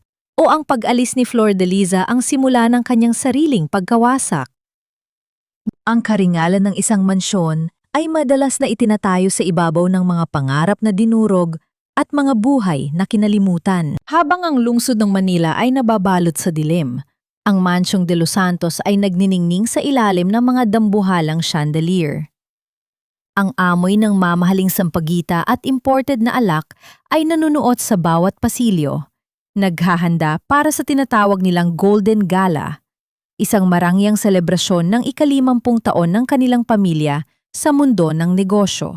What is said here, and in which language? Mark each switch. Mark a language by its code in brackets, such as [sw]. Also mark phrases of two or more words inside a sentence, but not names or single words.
[tl] O ang pag-alis ni Flordeliza ang simula ng kanyang sariling pagkawasak? Ang karingalan ng isang mansyon ay madalas na itinatayo sa ibabaw ng mga pangarap na dinurog at mga buhay na kinalimutan. Habang ang lungsod ng Manila ay nababalot sa dilim, ang Mansyong de los Santos ay nagniningning sa ilalim ng mga dambuhalang chandelier. Ang amoy ng mamahaling sampagita at imported na alak ay nanunuot sa bawat pasilyo, naghahanda para sa tinatawag nilang Golden Gala, isang marangyang selebrasyon ng ika-50 taon ng kanilang pamilya sa mundo ng negosyo.